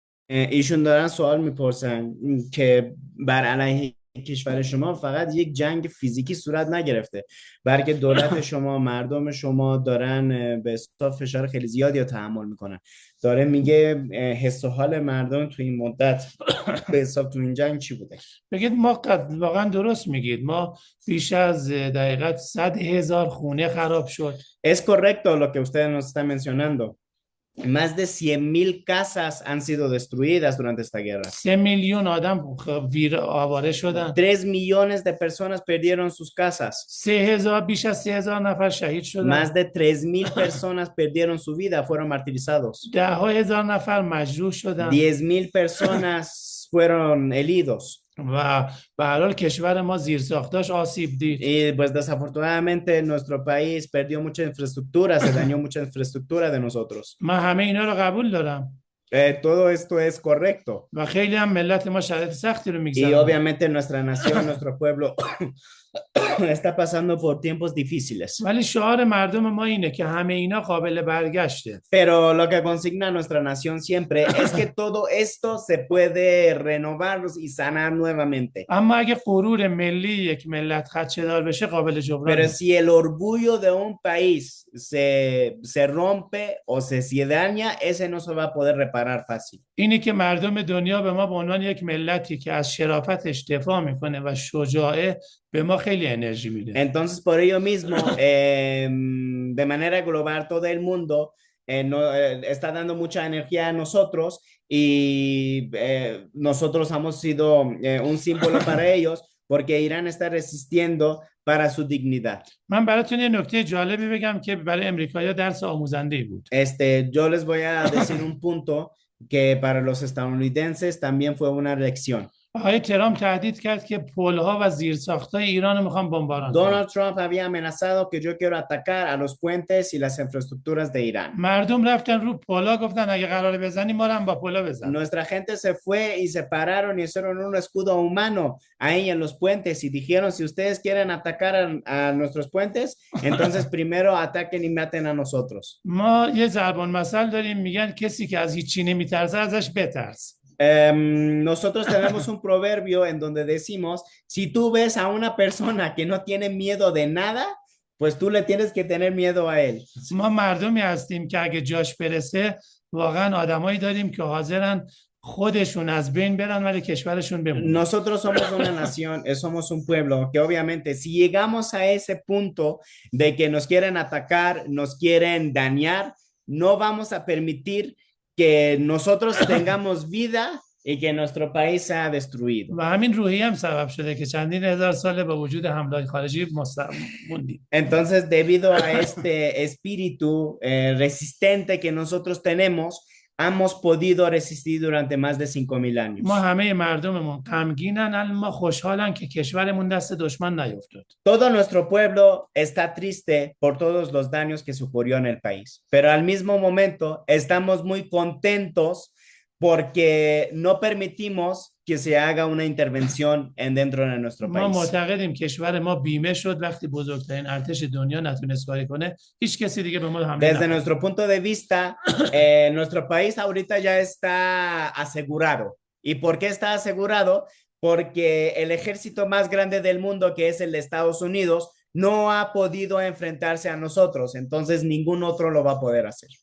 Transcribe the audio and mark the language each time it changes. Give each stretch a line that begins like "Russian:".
Persian: ایشون دارن سوال میپرسن که بر علیه کشور شما فقط یک جنگ فیزیکی صورت نگرفته، بلکه دولت شما، مردم شما دارن به حساب فشار خیلی زیادی رو تحمل میکنن. داره میگه حس و حال مردم تو این مدت به حساب تو این jang چی بوده؟ بگید ما واقعا درست میگید، ما بیش از دقیقاً 100,000 خونه خراب شد.
Spanish: Es correcto lo que ustedes nos están mencionando. Más de 100,000 casas han sido destruidas durante esta guerra.
Persian: 3 میلیون آدم آواره شدن.
Spanish: 3 millones de personas perdieron sus casas.
Persian: 3,000 بیش از 3,000 نفر شهید شدن.
Spanish: Más de 3,000 personas perdieron su vida, fueron martirizados.
Persian: 10,000 نفر مجروح شدن.
Spanish: 10,000 personas fueron heridos.
Persian: و به هر حال کشور ما زیرساختاش آسیب دید.
Spanish: Y pues desafortunadamente nuestro país perdió mucha infraestructura, se dañó mucha infraestructura de nosotros.
Persian: من همه اینا رو قبول دارم.
Spanish: Todo esto es correcto.
Persian: و خیلی هم ملت ما شرایط سختی رو
Spanish: Y
Persian: میگذرونن.
Spanish: obviamente nuestra nación, nuestro pueblo está pasando por tiempos difíciles.
Persian: ولی شعار مردم ما اینه که همه اینا قابل برگشته.
Spanish: Pero lo que consigna nuestra nación siempre es que todo esto se puede renovar y sanar nuevamente.
Persian: اما اگه غرور ملی یک ملت خدشه‌دار بشه قابل جبران.
Spanish: Pero si el orgullo de un país se rompe o se daña, ese no se va a poder reparar fácil.
Persian: اینی که مردم دنیا به ما به عنوان یک ملتی که از شرافتش دفاع میکنه و شجاعه به ما خیلی انرژی میده.
Spanish: Entonces por ello mismo de manera global todo el mundo está dando mucha energía a nosotros y nosotros hemos sido un símbolo para ellos porque Irán está resistiendo para su dignidad.
Persian: من براتون یه نکته جالبی بگم که برای امریکایی‌ها درس آموزنده‌ای بود.
Spanish: Yo les voy a decir un punto que para los estadounidenses también fue una lección.
Persian: آقای ترامپ تهدید کرد که پل‌ها و زیرساخت‌های ایران رو میخوان بمباران کنن.
Spanish: Donald Trump había amenazado que yo quiero atacar a los puentes y las infraestructuras de Irán.
Persian: مردم رفتن رو پل‌ها گفتن اگه قراره بزنی ما رو هم با پل‌ها بزن.
Spanish: Nuestra gente se fue y se pararon y hicieron un escudo humano ahí en los puentes y dijeron, si ustedes quieren atacar a nuestros puentes, entonces primero ataquen y maten a nosotros.
Persian: ما یه ضرب المثل داریم میگن کسی که از هیچی نمیترسه ازش بترس.
Spanish: Nosotros tenemos un proverbio en donde decimos, si tú ves a una persona que no tiene miedo de nada, pues tú le tienes que tener miedo a él.
Persian: ما مردمی هستیم که اگه جاش برسه واقعا آدمایی داریم که حاضرن خودشون از بین برن ولی کشورشون بمونه.
Spanish: Nosotros somos una nación, somos un pueblo que obviamente si llegamos a ese punto de que nos quieren atacar, nos quieren dañar, no vamos a permitir que nosotros tengamos vida y que nuestro país sea destruido.
Persian: و همین روحیه هم سبب شده که چندین هزار سال با وجود حملات خارجی موندیم.
Spanish: Entonces, debido a este espíritu resistente que nosotros tenemos, hemos podido resistir durante más de 5,000 años.
Persian: ما همه مردممون غمگینن اما خوشحالن که کشورمون دست دشمن نیفتاد.
Spanish: Todo nuestro pueblo está triste por todos los daños que sufrió en el país, pero al mismo momento estamos muy contentos porque no permitimos que se haga una intervención dentro de nuestro
Persian: ما
Spanish: país.
Persian: معتقدیم کشور ما بیمه شد وقتی بزرگترین ارتش دنیا نتونست کاری کنه هیچ کسی دیگه به ما حمله
Spanish: Desde
Persian: نکنه.
Spanish: nuestro punto de vista, nuestro país ahorita ya está asegurado. ¿Y por qué está asegurado? Porque el ejército más grande del mundo, que es el de Estados Unidos, no ha podido enfrentarse a nosotros. Entonces, ningún otro lo va a poder hacer.